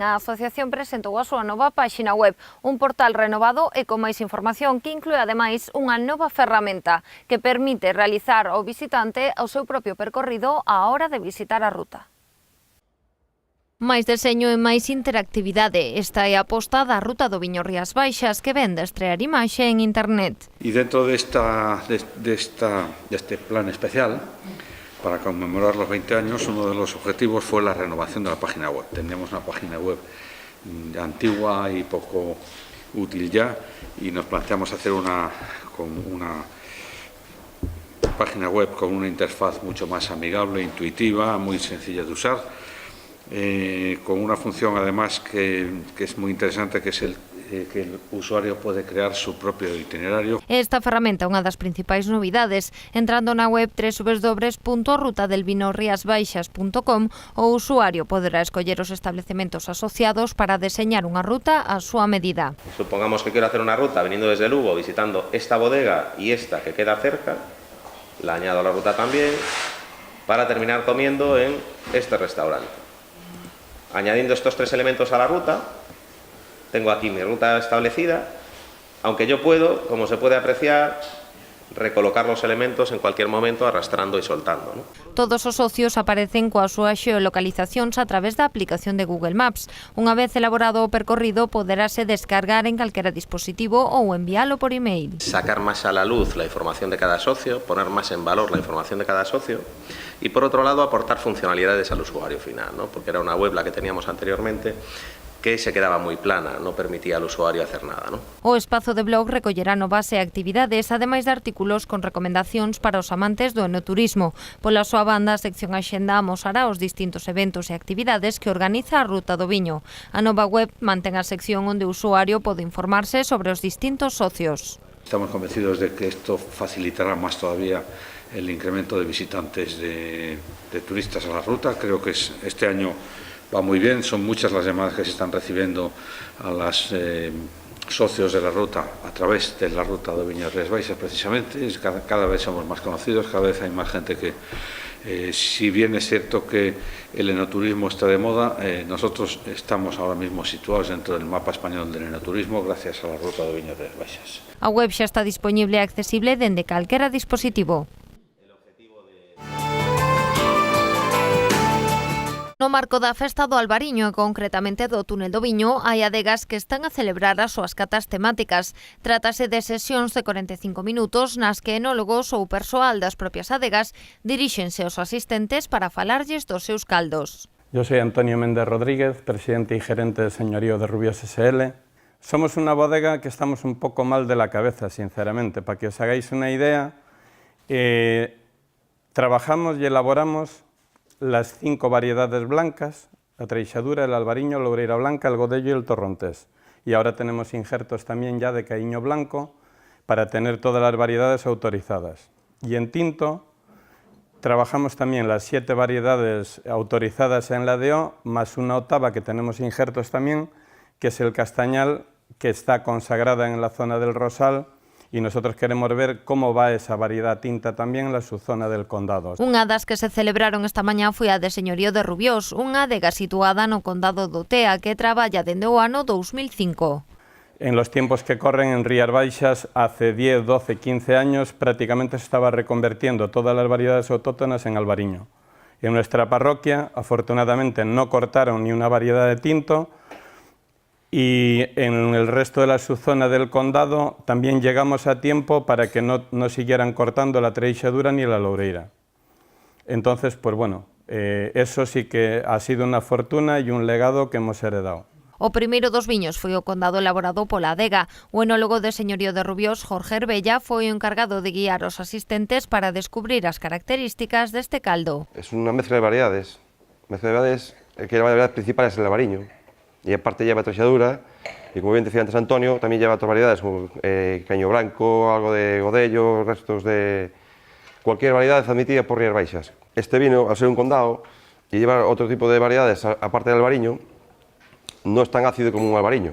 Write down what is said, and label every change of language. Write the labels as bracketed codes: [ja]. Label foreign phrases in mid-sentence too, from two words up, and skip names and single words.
[gl] A asociación presentou a súa nova páxina web, un portal renovado e con máis información que inclúe ademais unha nova ferramenta que permite realizar ao visitante o seu propio percorrido á hora de visitar a ruta. Máis deseño e máis interactividade. Esta é a aposta da Ruta do Viño Rías Baixas que ven de estrear imaxe en internet. E dentro deste plan especial, [es] para conmemorar los 20 años, uno de los objetivos fue la renovación de la página web. Teníamos una página web antigua y poco útil ya, y nos planteamos hacer una página web con una interfaz mucho más amigable, intuitiva, muy sencilla de usar, con una función además que es muy interesante, que es que el usuario puede crear su propio itinerario. [gl] Esta ferramenta é unha das principais novidades. Entrando na web www.rutadelvinorriasbaixas.com, o usuario poderá escoller os establecementos asociados para deseñar unha ruta a súa medida. [es] Supongamos que quiero hacer una ruta viniendo desde Lugo, visitando esta bodega y esta que queda cerca, la añado a la ruta también, para terminar comiendo en este restaurante. Añadiendo estos tres elementos a la ruta, tengo aquí mi ruta establecida, aunque yo puedo, como se puede apreciar, recolocar los elementos en cualquier momento arrastrando y soltando, ¿no? [gl] Todos os socios aparecen coas súas xeolocalizacións a través da aplicación de Google Maps. Unha vez elaborado o percorrido, poderase descargar en calquera dispositivo ou enviálo por email. [es] Sacar más a la luz la información de cada socio, poner más en valor la información de cada socio y, por otro lado, aportar funcionalidades al usuario final, ¿no? Porque era una web la que teníamos anteriormente que se quedaba [gl] moi plana, non permitía [es] al usuario hacer nada, ¿no? [gl] O espazo de blog recollerá novas e actividades, ademais de artículos con recomendacións para os amantes do enoturismo. Pola súa banda, a sección Axenda amosará os distintos eventos e actividades que organiza a Ruta do Viño. A nova web mantén a sección onde o usuario pode informarse sobre os distintos socios. [es] Estamos convencidos de que esto facilitará más todavía el incremento de visitantes de turistas a la ruta. Creo que este año va muy bien, son muchas las llamadas que se están recibiendo a los socios de la ruta a través de la Ruta do Viño Rías Baixas, precisamente. Cada vez somos más conocidos, cada vez hay más gente que, si bien es cierto que el enoturismo está de moda, nosotros estamos ahora mismo situados dentro del mapa español del enoturismo gracias a la Ruta do Viño Rías Baixas. [gl] A web xa está disponible e accesible dende calquera dispositivo. No marco da festa do Albariño e concretamente do Túnel do Viño, hai adegas que están a celebrar as súas catas temáticas. Trátase de sesións de 45 minutos nas que enólogos ou persoal das propias adegas diríxense aos asistentes para falarlles dos seus caldos. [es] Yo soy Antonio Méndez Rodríguez, presidente y gerente del señorío de Rubios SL. Somos una bodega que estamos un poco mal de la cabeza, sinceramente. Para que os hagáis una idea, trabajamos y elaboramos las 5 variedades blancas, la Treixadura, el Albariño, la Loureira Blanca, el Godello y el Torrontés. Y ahora tenemos injertos también ya de Caíño Blanco para tener todas las variedades autorizadas. Y en tinto trabajamos también las 7 variedades autorizadas en la DO, más una octava que tenemos injertos también, que es el castañal, que está consagrada en la zona del Rosal, y nosotros queremos ver cómo va esa variedad tinta [gl] tamén na subzona [es] del Condado. [gl] Unha das que se celebraron esta mañá foi a de Señorío de Rubiós, unha adega situada no Condado do Tea que traballa dende o ano 2005. [es] En los tiempos que corren en Rías Baixas, hace 10, 12, 15 años, prácticamente se estaba reconvertiendo todas las variedades autóctonas en albariño. En nuestra parroquia, afortunadamente, no cortaron ni una variedad de tinto, y en el resto de la subzona del condado también llegamos a tiempo para que no siguieran cortando la treixadura ni la loureira. Entonces, pues bueno, eso sí que ha sido una fortuna y un legado que hemos heredado. [gl] O primeiro dos viños foi o condado elaborado pola adega. O enólogo de Señorío de Rubiós, Jorge Herbella, foi o encargado de guiar os asistentes para descubrir as características deste caldo. [es] Es una mezcla de variedades. Que la variedad principal es el albariño. Y aparte lleva treixadura, y como bien decía antes Antonio, también lleva otras variedades como caño blanco, algo de godello, restos de cualquier variedad admitida por Rías Baixas. Este vino, al ser un condado y llevar otro tipo de variedades aparte del albariño, no es tan ácido como un albariño.